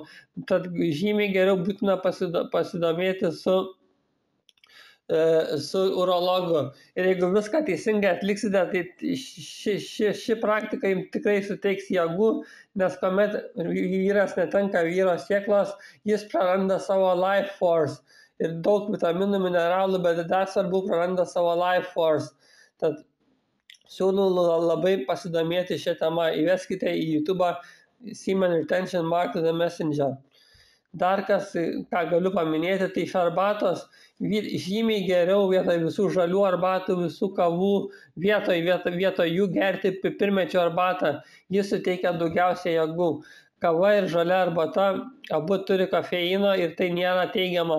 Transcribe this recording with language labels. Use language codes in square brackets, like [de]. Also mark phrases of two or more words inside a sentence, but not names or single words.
[lt] Tad žymiai geriau būtina pasidomėti su urologu. Ir jeigu viską teisingai atliksite, tai ši praktika jums tikrai suteiks jėgų, nes kuomet vyras netenka vyro sėklos, jis praranda savo [en] life force [lt] ir daug vitaminų, mineralų, bet dar svarbu praranda savo [en] life force. [lt] Tad siūlau labai pasidomėti šią temą, įveskite į YouTube [en] semen retention mark the messenger. [lt] Dar kas, ką galiu paminėti, tai iš arbatos žymiai geriau vietoj visų žalių arbatų, visų kavų, vietoj jų gerti pipirmėčio arbatą. Jis suteikia daugiausiai jėgų. Kava ir žalia arbata abu turi kofeino ir tai nėra teigiama.